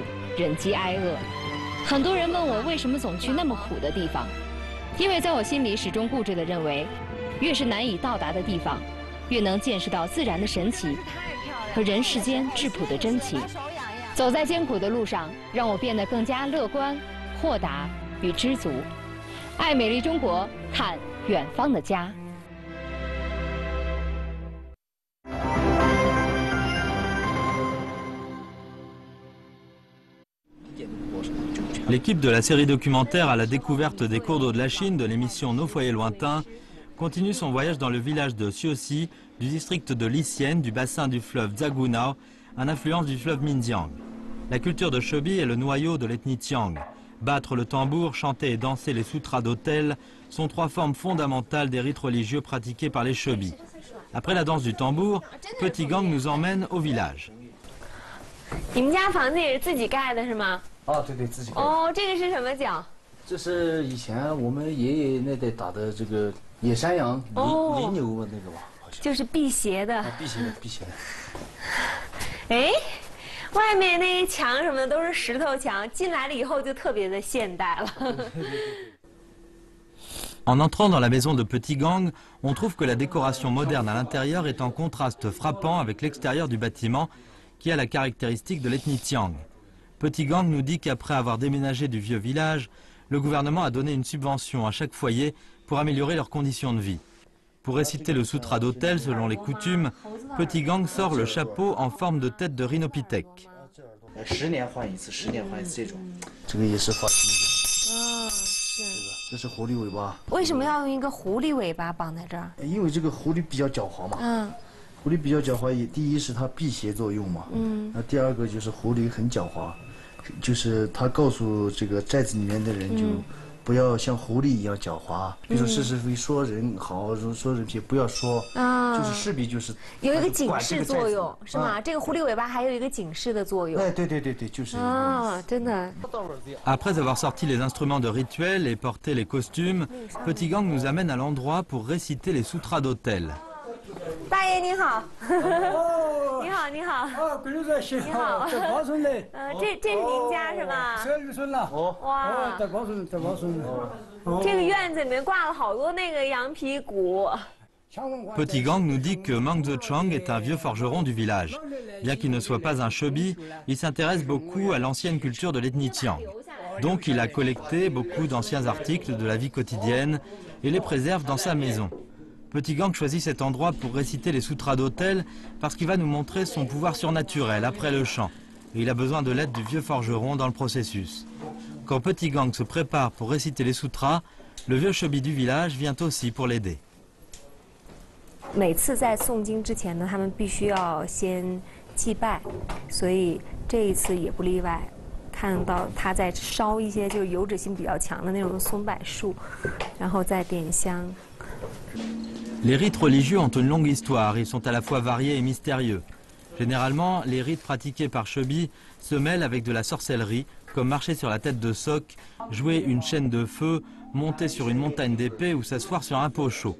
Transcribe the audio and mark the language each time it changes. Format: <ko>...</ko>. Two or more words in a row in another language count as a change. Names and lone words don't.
<zh>忍饥挨饿，很多人问我为什么总去那么苦的地方，因为在我心里始终固执地认为，越是难以到达的地方，越能见识到自然的神奇和人世间质朴的真情。走在艰苦的路上，让我变得更加乐观、豁达与知足。爱美丽中国，看远方的家。</zh> <fr>L'équipe de la série documentaire à la découverte des cours d'eau de la Chine de l'émission Nos foyers lointains continue son voyage dans le village de Xiuxi du district de Licien du bassin du fleuve Zaguna, un affluent du fleuve Minjiang. La culture de chebi est le noyau de l'ethnie Tiang. Battre le tambour, chanter et danser les sutras d'autel sont 3 formes fondamentales des rites religieux pratiqués par les chebis. Après la danse du tambour, Petit Gang nous emmène au village.</fr> <zh>你们家房子也是自己盖的是吗？啊，对对，自己盖。哦，这个是什么脚？这是以前我们爷爷那代打的这个野山羊、羚牛那个吧，好像。就是辟邪的。辟邪的，辟邪的。哎，外面那些墙什么的都是石头墙，进来了以后就特别的现代了。</zh> <fr>En entrant dans la maison de Petit Gang, on trouve que la décoration moderne à l'intérieur est en contraste frappant avec l'extérieur du bâtiment, qui a la caractéristique de l'ethnie Tiang. Petit Gang nous dit qu'après avoir déménagé du vieux village, le gouvernement a donné une subvention à chaque foyer pour améliorer leurs conditions de vie. Pour réciter le sutra d'autel selon les coutumes, Petit Gang sort le chapeau en forme de tête de rhinopithèque.</fr> <zh>10 年换一次，10年换一次这种，这个也是放心的。是。这是狐狸尾巴。为什么要用一个狐狸尾巴绑在这儿？因为这个狐狸比较狡猾嘛。狐狸比较狡猾，第一是它辟邪作用嘛。那第二个就是狐狸很狡猾。 就是他告诉这个寨子里面的人，就不要像狐狸一样狡猾，比如说是是非，说人好，说人ผิด，不要说。就是势必就是有一个警示作用，是吗？这个狐狸尾巴还有一个警示的作用。哎，对，就是。真的。</zh> <fr>Après avoir sorti les instruments de rituel et porté les costumes, Petit Gang nous amène à l'endroit pour réciter les sutras d'autel.</fr> <zh>大爷您好，你好你好。贵州在西好，在高顺的。这是您家是吧 12岁了。哇，在高顺。这个院子里面挂了好多那个羊皮鼓。</zh> <fr>Petit Gang nous dit que Mang Zechang est un vieux forgeron du village. Bien qu'il ne soit pas un chebi, il s'intéresse beaucoup à l'ancienne culture de l'ethnie Tiang. Donc il a collecté beaucoup d'anciens articles de la vie quotidienne et les préserve dans sa maison. Petit Gang choisit cet endroit pour réciter les sutras d'autel parce qu'il va nous montrer son pouvoir surnaturel après le chant. Et il a besoin de l'aide du vieux forgeron dans le processus. Quand Petit Gang se prépare pour réciter les sutras, le vieux chebi du village vient aussi pour l'aider.</fr> <zh>每次在诵经之前呢，他们必须要先祭拜，所以这一次也不例外。看到他在烧一些就是油脂性比较强的那种松柏树，然后再点香。</zh> <fr>Les rites religieux ont une longue histoire, ils sont à la fois variés et mystérieux. Généralement, les rites pratiqués par Chebi se mêlent avec de la sorcellerie, comme marcher sur la tête de soc, jouer une chaîne de feu, monter sur une montagne d'épée ou s'asseoir sur un pot chaud.</fr>